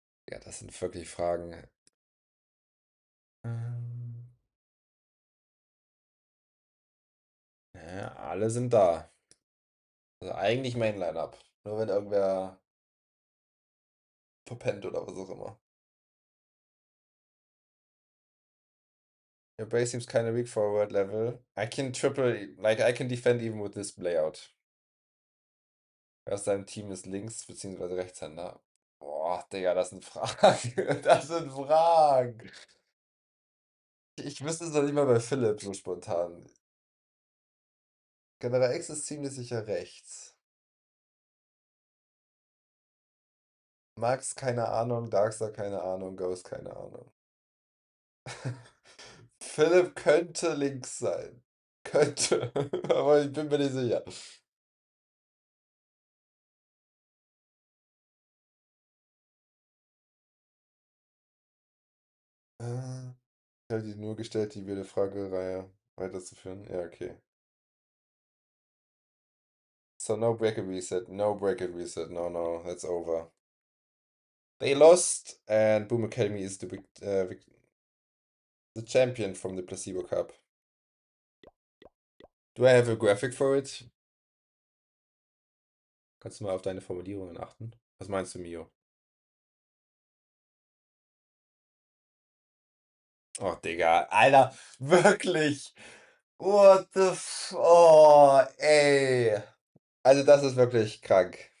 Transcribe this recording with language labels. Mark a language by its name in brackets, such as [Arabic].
[German] Ja, das sind wirklich Fragen. Ähm, ja, alle sind da. Also eigentlich Main Lineup. Nur wenn irgendwer verpennt oder was auch immer. [English] Your base seems kind of weak for a word level. I can I can defend even with this layout. [German] Wer aus deinem Team ist Links- bzw. Rechtshänder? Boah, Digga, das sind Fragen. Das sind Fragen. Ich wüsste es noch nicht mal bei Philipp so spontan. General X ist ziemlich sicher rechts. Max, keine Ahnung. Darkstar, keine Ahnung. Ghost, keine Ahnung. Philipp könnte links sein. Könnte. Aber ich bin mir nicht sicher. Ich habe die nur gestellt, die wilde Fragereihe weiterzuführen. Ja, okay. [English] So no break and reset, no break and reset. No, that's over. They lost, and Boom Academy is the champion from the Placebo Cup. Do I have a graphic for it? [German] Kannst du mal auf deine Formulierungen achten? Was meinst du, Mio? Oh, Digga, Alter, wirklich. [English] What the f... [German] Oh, ey. Also das ist wirklich krank.